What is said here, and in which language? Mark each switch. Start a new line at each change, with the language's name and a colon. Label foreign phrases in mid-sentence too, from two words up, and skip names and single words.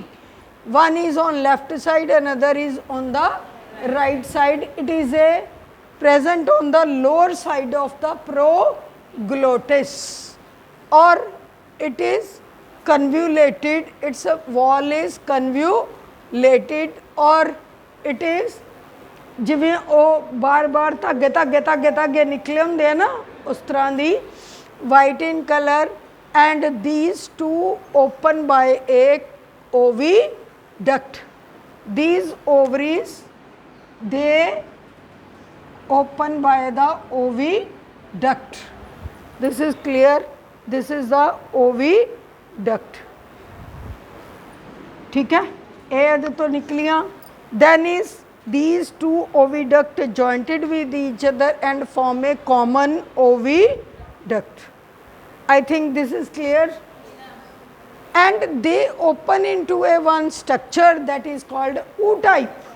English: One is on left side, another is on the right side. It is a present on the lower side of the proglottis, or it is convoluted. Its wall is convoluted, or it is
Punjabi: ਜਿਵੇਂ ਉਹ ਬਾਰ-ਬਾਰ ਧਾਗੇ ਧਾਗੇ ਧਾਗੇ ਧਾਗੇ ਨਿਕਲੇ ਹੁੰਦੇ ਆ ਨਾ, ਉਸ ਤਰ੍ਹਾਂ ਦੀ
English: white in color, and these two open by a oviduct. These ovaries, they open by the oviduct. This is clear. This is the oviduct.
Hindi: ठीक है, ये
Punjabi: ਇਹਦੇ ਤੋਂ ਨਿਕਲੀਆਂ.
English: Then is these two oviduct jointed with each other and form a common oviduct. I think this is clear. and they open into a one structure that is called ootype.